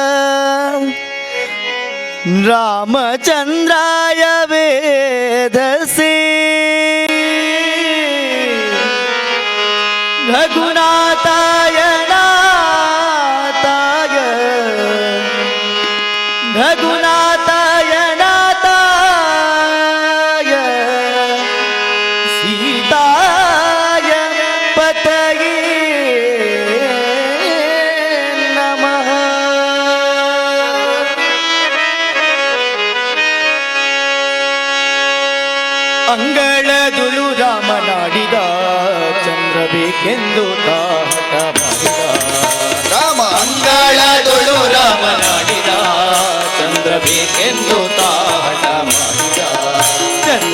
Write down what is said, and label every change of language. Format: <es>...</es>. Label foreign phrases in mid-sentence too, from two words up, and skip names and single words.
<sa>रामचन्द्राय वेधसे रघुनाथाय नाथाय रघुनाथाय नाथाय सीताय पतये नमः</sa> <kn>ಅಂಗಳದುಳು ರಾಮನಾಡಿದ ಚಂದ್ರ ಬೇಕೆಂದು ತಾಹಟ ಮಾಡಿದ ರಾಮ ಅಂಗಳದುಳು ರಾಮನಾಡಿದ ಚಂದ್ರ ಬೇಕೆಂದು ತಾಹಟ ಮಾಡಿದ ಚಂದ್ರ</kn>